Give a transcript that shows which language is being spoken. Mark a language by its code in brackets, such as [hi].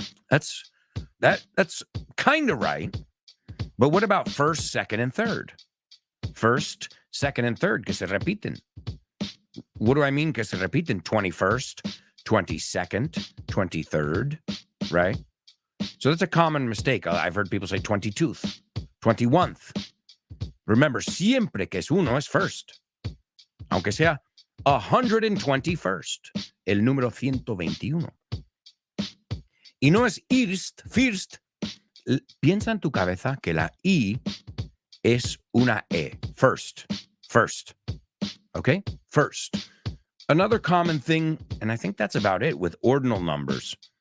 [en] That's kind of right. But what about first, second, and third? First, second, and third, [es] que se repiten. [en] What do I mean [es] que se repiten? [en] 21st, 22nd, 23rd, right? So that's a common mistake. I've heard people say 22th, 21th. [es] Remember, siempre que es uno es first. Aunque sea 121st, el número 121. Y no es first. Piensa en tu cabeza que la I es una E. [en] First. Okay? First. Another common thing, and I think that's about it with ordinal numbers.